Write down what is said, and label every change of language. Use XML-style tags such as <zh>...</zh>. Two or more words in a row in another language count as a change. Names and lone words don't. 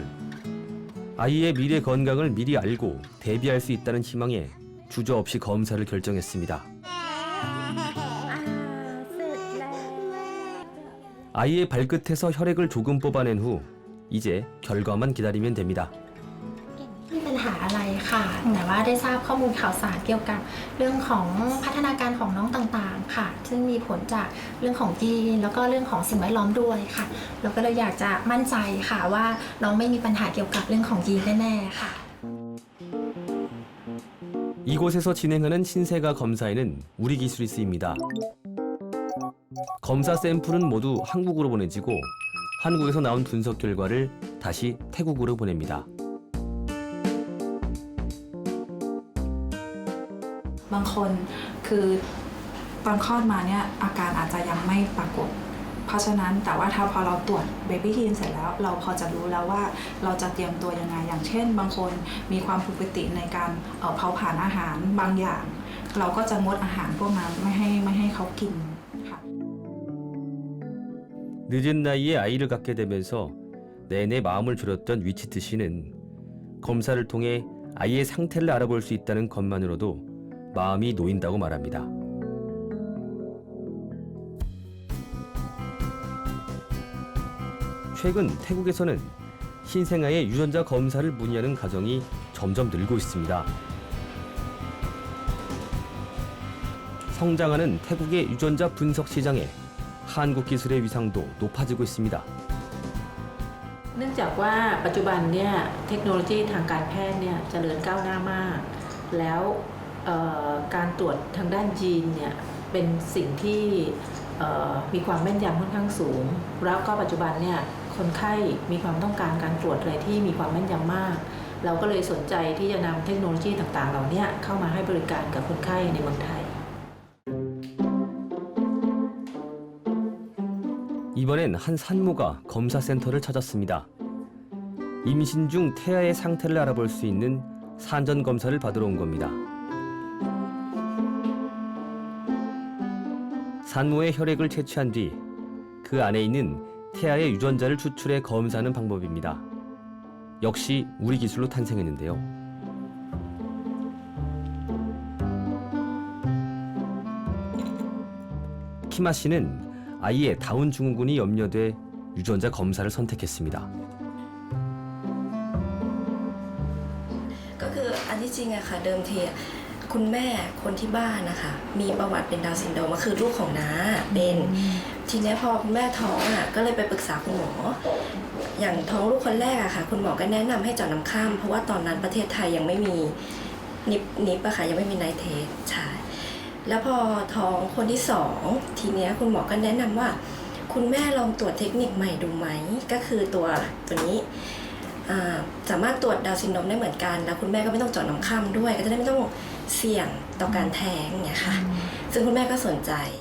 <ko>아이의 미래 건강을 미리 알고 대비할 수 있다는 희망에 주저없이 검사를 결정했습니다. 아이의 발끝에서 혈액을 조금 뽑아낸 후 이제 결과만 기다리면 됩니다.</ko> <th>ไม่มีปัญหาอะไรค่ะแต่ว่าได้ทราบข้อมูลข่าวสารเกี่ยวกับเรื่องของพัฒนาการของน้องต่างๆค่ะซึ่งมีผลจากเรื่องของยีนแล้วก็เรื่องของสิ่งแวดล้อมด้วยค่ะเราก็เลยอยากจะมั่นใจค่ะว่าน้องไม่มีปัญหาเกี่ยวกับเรื่องของยีนแน่ๆค่ะ</th> <ko>이곳에서 진행하는 신생아 검사에는 우리 기술이 쓰입니다. 검사 샘플은 모두 한국으로 보내지고 한국에서 나온 분석 결과를 다시 태국으로 보냅니다.</ko> <th>บางคนคือตอนคลอดมาเนี่ยอาการอาจจะยังไม่ปรากฏเพราะฉะนั้นแต่ว่าพอเราตรวจเบบี้ฮีนเสร็จแล้วเราพอจะรู้แล้วว่าเราจะเตรียมตัวยังไงอย่างเช่นบางคนมีความผิดปกติในการเผาผลาญอาหารบางอย่างเราก็จะงดอาหารพวกนั้นไม่ให้เขากินค่ะ</th> <ko>늦은 나이에 아이를 갖게 되면서 내내 마음을 졸였던 위치트 씨는 검사를 통해 아이의 상태를 알아볼 수 있다는 것만으로도 마음이 놓인다고 말합니다. 최근 태국에서는 신생아의 유전자 검사를 문의하는 가정이 점점 늘고 있습니다. 성장하는 태국의 유전자 분석 시장에 한국 기술의 위상도 높아지고 있습니다.</ko> <th>เนื่องจากว่าปัจจุบันเนี่ยเทคโนโลยีทางการแพทย์เนี่ยเจริญก้าวหน้ามาก แล้วการตรวจทางด้านยีนเนี่ยเป็นสิ่งที่มีความแม่นยำค่อนข้างสูง แล้วก็ปัจจุบันเนี่ยคนไข้มีความต้องการการตรวจอะไรที่มีความแม่นยำมาก เราก็เลยสนใจที่จะนำเทคโนโลยีต่างๆเหล่านี้เข้ามาให้บริการกับคนไข้ในเมืองไทย</th> <ko>이번엔 한 산모가 검사센터를 찾았습니다. 임신 중 태아의 상태를 알아볼 수 있는 산전 검사를 받으러 온 겁니다. 산모의 혈액을 채취한 뒤 그 안에 있는 태아의 유전자를 추출해 검사하는 방법입니다. 역시 우리 기술로 탄생했는데요. 키마 씨는 아이의 다운 증후군이 염려돼 유전자 검사를 선택했습니다.</ko> <th>ก็คืออันที่จริงอะค่ะเดิมทีคุณแม่คนที่บ้านนะคะมีประวัติเป็นดาวน์ซินโดรมก็คือลูกของน้าเป็นทีนี้พอคุณ แม่ท้องอะก็เลยไปปรึกษาคุณหมออย่างท้องลูกคนแรกอะค่ะคุณหมอก็แนะนำให้เจาะน้ำข้ามเพราะว่าตอนนั้นประเทศไทยยังไม่มีนิปอะค่ะยังไม่มีไนเทสใช่แล้วพอท้องคนที่2ทีนี้คุณหมอก็แนะนำว่าคุณแม่ลองตรวจเทคนิคใหม่ดูไหมก็คือตัวนี้สามารถตรวจดาวน์ซินโดรมได้เหมือนกันแล้วคุณแม่ก็ไม่ต้องเจาะน้ำค่ำด้วยก็จะได้ไม่ต้องเสี่ยงต่อการแท้งเนี่ยค่ะซึ่งคุณแม่ก็สนใจ</th>